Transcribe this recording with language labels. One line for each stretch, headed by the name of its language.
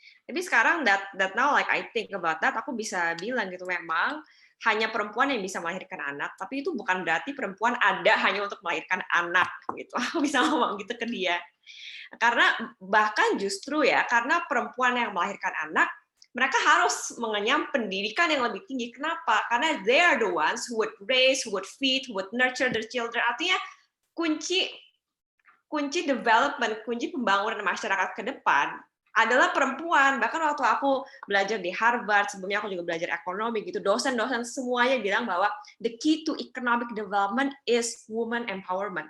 Indonesian: Tapi sekarang
English: that now like I think about that,
Indonesian: aku bisa bilang gitu, memang hanya perempuan yang bisa melahirkan anak, tapi itu bukan berarti perempuan ada hanya untuk melahirkan anak gitu. Aku bisa ngomong gitu ke dia. Karena bahkan justru ya, karena perempuan yang melahirkan anak, mereka harus mengenyam pendidikan yang lebih tinggi. Kenapa? Karena
English: they are the ones who would raise, who would feed, who would nurture their children.
Indonesian: Artinya kunci development, kunci pembangunan masyarakat ke depan adalah perempuan. Bahkan waktu aku belajar di Harvard, sebelumnya aku juga belajar ekonomi gitu, dosen-dosen semuanya bilang bahwa
English: the key to economic development is woman empowerment.